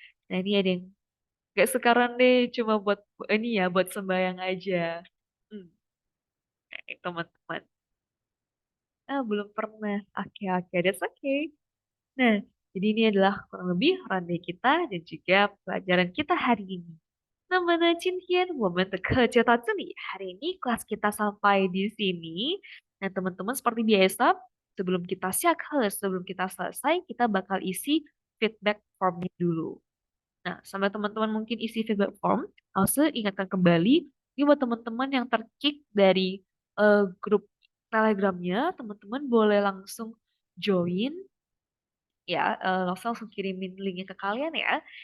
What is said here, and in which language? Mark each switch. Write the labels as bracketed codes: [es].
[id] Nah ini ada yang gak sekarang deh cuma buat ini ya buat sembayang aja. Hmm, teman-teman. Belum pernah. Oke, [en] that's okay. [id] Nah, jadi ini adalah kurang lebih runway kita dan juga pelajaran kita hari ini. [zh] 那么呢，今天我们的课就到这里。 [id] Hari ini kelas kita sampai di sini. Nah, teman-teman seperti biasa, sebelum kita sebelum kita selesai, kita bakal isi feedback formnya dulu. Nah, sama teman-teman mungkin isi feedback form, langsung ingatkan kembali, ini buat teman-teman yang terkick dari grup Telegramnya, teman-teman boleh langsung join ya, langsung kirimin linknya ke kalian ya.